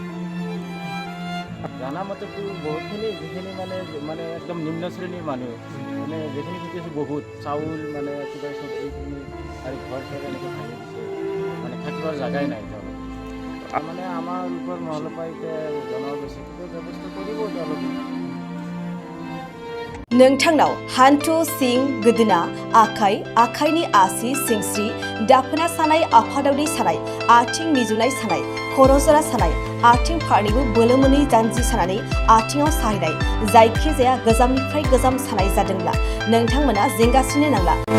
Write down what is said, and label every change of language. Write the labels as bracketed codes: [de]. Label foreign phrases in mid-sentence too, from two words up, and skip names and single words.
[as] জানা মতেতো বহুতখিনি যিখিনি মানে একদম নিম্ন শ্ৰেণীৰ মানুহ মানে যিখিনি শিকিছে বহুত চাউল মানে কিবা চব্জিখিনি আৰু ঘৰ চৰ এনেকৈ ভাঙি দিছে, মানে থাকিবৰ জাগাই নাই তেওঁলোকে। মানে আমাৰ ওপৰ মহলৰ পৰা এতিয়া জনোৱা গৈছে কিবা ব্যৱস্থা কৰিব তেওঁলোকে। [brx] नोंथांनाव हान्थु सिं गोदोना आखाइ आखाइनि आसि सिंस्रि दाफोना सानाय आफादावरि सानाय आथिं मिजुनाय सानाय खर' जरा सानाय आथिं फारनैबो बोलो मोनै जानजि सानानै आथिङाव साहैनाय जायखिजाया गोजामनिफ्राय गोजाम सानाय जादोंब्ला नोंथांमोना जिंगासिनो नांला।